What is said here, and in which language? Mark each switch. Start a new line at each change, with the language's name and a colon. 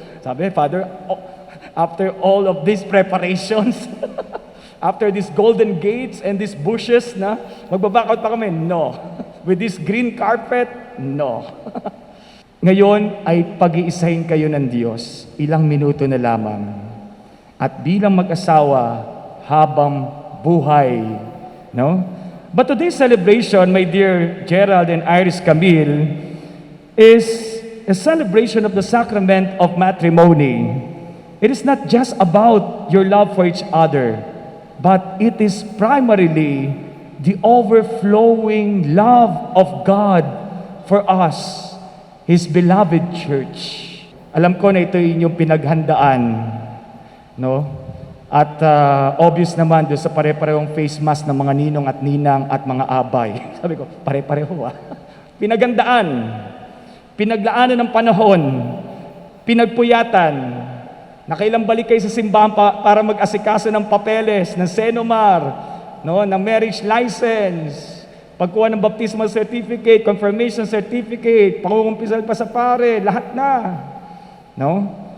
English: Sabi, Father, after all of these preparations, after these golden gates and these bushes,
Filipino: na magbaback out pa kami?
English: No. With this green carpet? No.
Filipino: Ngayon ay pag-iisahin kayo ng Diyos, ilang minuto na lamang. At bilang mag-asawa, habang buhay. No?
English: But today's celebration, my dear Gerald and Iris Camille, is a celebration of the sacrament of matrimony. It is not just about your love for each other, but it is primarily the overflowing love of God for us, His beloved church.
Filipino: Alam ko na ito yung pinaghandaan, no? At obvious naman doon sa pare-parehong face mask ng mga ninong at ninang at mga abay. Sabi ko, pare-pareho Pinagandaan, pinaglaanan ng panahon, pinagpuyatan. Nakailang balik kayo sa simbahan para mag-asikaso ng papeles, ng senomar, no, ng marriage license, pagkuha ng baptismal certificate, confirmation certificate, pangungumpisal pa sa pare, lahat na. No?